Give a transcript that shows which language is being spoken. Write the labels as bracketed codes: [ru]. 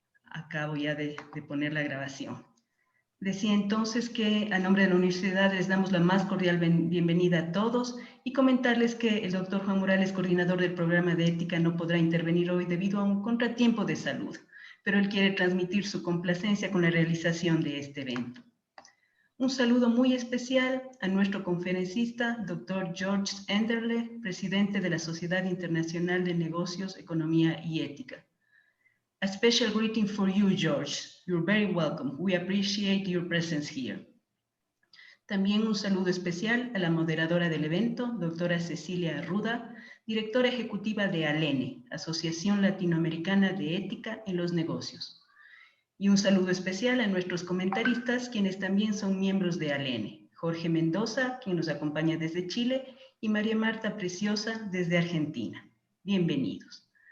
[es] acabo ya de poner la grabación. Decía entonces que a nombre de la universidad les damos la más cordial bienvenida a todos y comentarles que el doctor Juan Morales, coordinador del programa de ética, no podrá intervenir hoy debido a un contratiempo de salud, pero él quiere transmitir su complacencia con la realización de este evento. Un saludo muy especial a nuestro conferencista, Dr. George Enderle, presidente de la Sociedad Internacional de Negocios, Economía y Ética. [en] A special greeting for you, George. You're very welcome. We appreciate your presence here. [es] También un saludo especial a la moderadora del evento, doctora Cecilia Arruda, directora ejecutiva de ALENE, Asociación Latinoamericana de Ética en los Negocios. Y un saludo especial a nuestros comentaristas, quienes también son miembros de ALENE, Jorge Mendoza, quien nos acompaña desde Chile, y María Marta Preciosa desde Argentina. Bienvenidos.